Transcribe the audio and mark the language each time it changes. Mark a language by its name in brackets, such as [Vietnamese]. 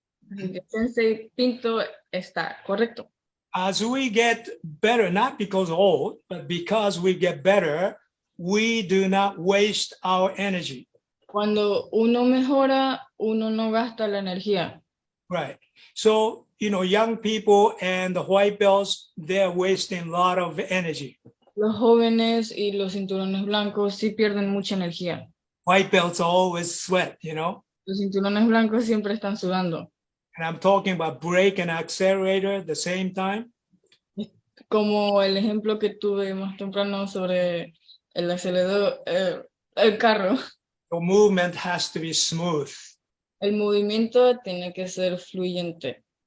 [Spanish] Así que Sensei Pinto está correcto. [English] As we get better, not because old, but because we get better, we do not waste our energy. [Spanish] Cuando uno mejora, uno no gasta la energía. [English] Right. So, young people and the white belts, they're wasting a lot of energy. [Spanish] Los jóvenes y los cinturones blancos sí pierden mucha energía. [English] White belts always sweat, [Spanish] Los cinturones blancos siempre están sudando. [English] And I'm talking about brake and accelerator at the same time. [Spanish] Como el ejemplo que tuve más temprano sobre el acelerador, el carro. [English] The movement has to be smooth. [Spanish] El movimiento tiene que ser fluyente.